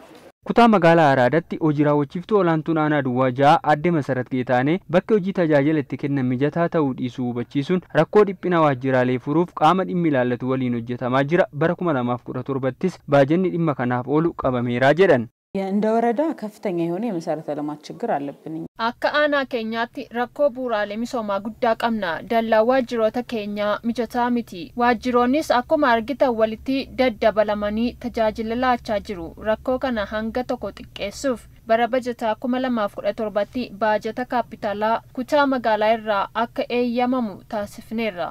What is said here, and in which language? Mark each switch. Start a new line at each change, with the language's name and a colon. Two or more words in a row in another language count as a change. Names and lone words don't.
Oromo: Kutaa magaalaa Araadaatti hojii raawwachiiftuu olaantuun aanaa Duwwaa Jahaa adde Masarat Geetaanee bakki hojii tajaajila itti kennan mijataa ta'uu dhiisuu hubachiisuun rakkoo dhiphina waajjiraalee furuuf qaama dhimmi ilaallatu waliin hojjetamaa jira. Bara 2017tis baajanni dhimma kanaaf oolu qabameeraa jedhan.
Amharic: እንደ ወረዳ ከፍተኛ የሆነ የመሰረተ ልማት ችግር አለብን።
Oromo: akka aanaa keenyaatti rakkoo bu'uuraalee misoomaa guddaa qabna. Dallaa waajjiroota keenyaa mijataa miti. Waajjiroonnis akkuma argitan walitti daddabalamanii tajaajila laachaa jiru. Rakkoo kana hanga tokko xiqqeessuuf bara bajataa 2017tti baajata kaapitaalaa kutaa magaalaa irraa akka eeyyamamu taasifneerra.